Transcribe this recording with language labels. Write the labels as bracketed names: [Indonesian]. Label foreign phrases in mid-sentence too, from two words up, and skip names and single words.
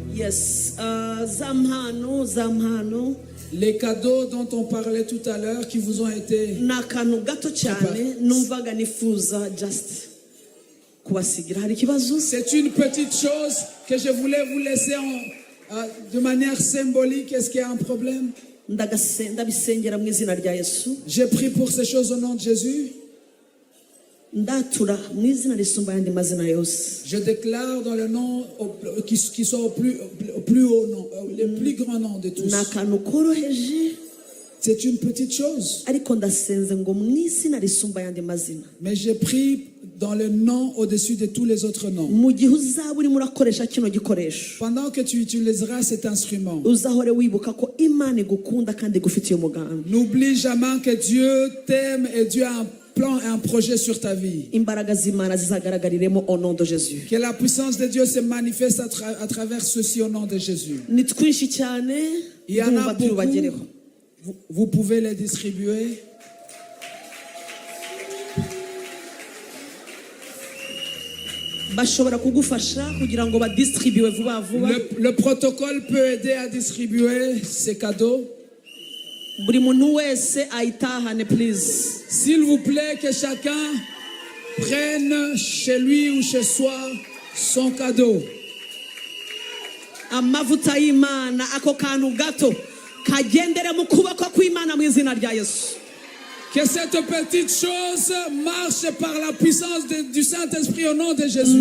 [English] Yes, zampano [French] Les cadeaux dont on parlait tout à l'heure qui vous ont été... [Kinyarwanda] ni akantu gato cyane numvaga nifuza just kubasigira. Hari ikibazo? [French] C'est une petite chose que je voulais vous laisser de manière symbolique. Est-ce qu'il y a un problème? [Kinyarwanda] Ndabisengera mu izina rya Yesu. [French] J'ai prié pour ces choses au nom de Jésus. [Kinyarwanda] Ndatura mu izina risumba yandi mazina yose. [French] Je déclare dans le nom qui soit au plus haut nom, le plus grand nom de tous. [Kinyarwanda] Ni akantu koroheje. [French] C'est une petite chose. [Kinyarwanda] Ariko ndasenze ngo mu izina risumba yandi mazina. [French] Mais j'ai prié dans le nom au-dessus de tous les autres noms. [Kinyarwanda] Mu gihe uzaba urimo urakoresha kino gikoresho, [French] Pendant que tu utiliseras cet instrument, [Kinyarwanda] uzahore wibuka ko Imana igukunda kandi igufitiye umugambi. [French] n'oublie jamais que Dieu t'aime et Dieu a un plan et un projet sur ta vie. [Kinyarwanda] Imbaraga z'Imana zizagaragariremo [French] au nom de Jésus. Que la puissance de Dieu se manifeste à travers ceci au nom de Jésus. [Kinyarwanda] Ni twinshi cyane [French] Il y en a [Kinyarwanda] ndumva [French] beaucoup. [Kinyarwanda] tubagereho. [French] Vous pouvez les distribuer. [Kinyarwanda] Bashobora kugufasha kugira ngo badistribuwe vuba vuba. [French] Le protocole peut aider à distribuer ces cadeaux. [Kinyarwanda] Buri muntu wese ayitahane please. [French] S'il vous plaît, que chacun prenne chez lui ou chez soi son cadeau. [Kinyarwanda] Amavuta y'Imana ako kantu gato kagendere mu kuboko kw'Imana mu izina rya Yesu. [French] Que cette petite chose marche par la puissance du Saint-Esprit au nom de Jésus.